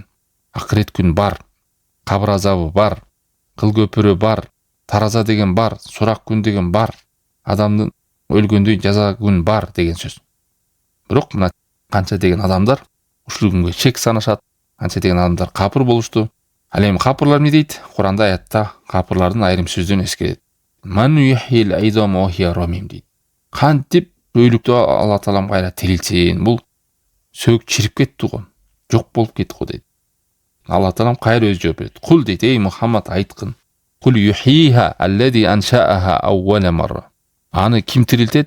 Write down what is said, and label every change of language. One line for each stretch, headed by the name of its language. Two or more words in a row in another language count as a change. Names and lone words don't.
Kyrgyz: Акырет күн бар, кабыр азабы бар, кыл көпүрө бар, тараза деген бар, сурак күн деген бар, адамдын өлгөндөн жаза күн бар деген сөз. Бирок мына канча деген адамдар ушул күнгө шек санашат, канча деген адамдар капыр болушту. Ал эми капырлар эмне дейт? Куранда аятта капырлардын айрым сөздөрүн эскерет.
Arabic: "من يحيي العظام وهي رميم" дейт.
Kyrgyz: Кантип өлүктү Алла Таалам кайра тирилтсин? Бул сөк чирип кетти го, жок болуп кетти го дейт. Алла Таалам кайра өзү жооп берет. "Кул" дейт, "Эй Мухаммад айткын.
Arabic: قل يحييها الذي أنشأها أول مرة."
Kyrgyz: Аны ким тирилтет?